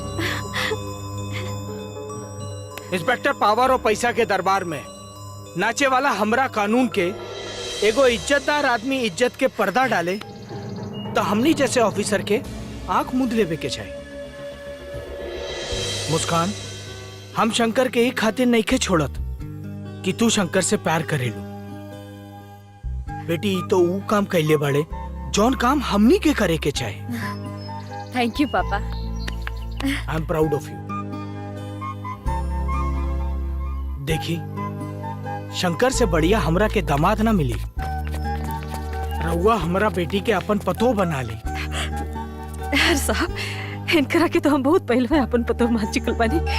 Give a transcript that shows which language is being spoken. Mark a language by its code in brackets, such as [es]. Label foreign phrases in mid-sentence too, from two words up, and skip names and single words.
[bho] इंस्पेक्टर, पावर और पैसा के दरबार में नाचे वाला हमरा कानून के एगो इज्जतदार आदमी इज्जत के पर्दा डाले तो हमनी जैसे ऑफिसर के आंख मूंद लेवे के चाहिए। मुस्कान, हम शंकर के ही खातिर नहीं के छोड़त कि तू शंकर से प्यार करेलू। बेटी तो ऊ काम कैले बड़े जौन काम हमनी के करे के चाहे। [en] Thank you papa. I am proud of you. [bho] देखी, शंकर से बढ़िया हमरा के दामाद ना मिली। रउआ हमरा बेटी के अपन पतो बना ली। यार साहब, इनकरा के तो हम बहुत पहले में अपन पतो मान चुकल बानी।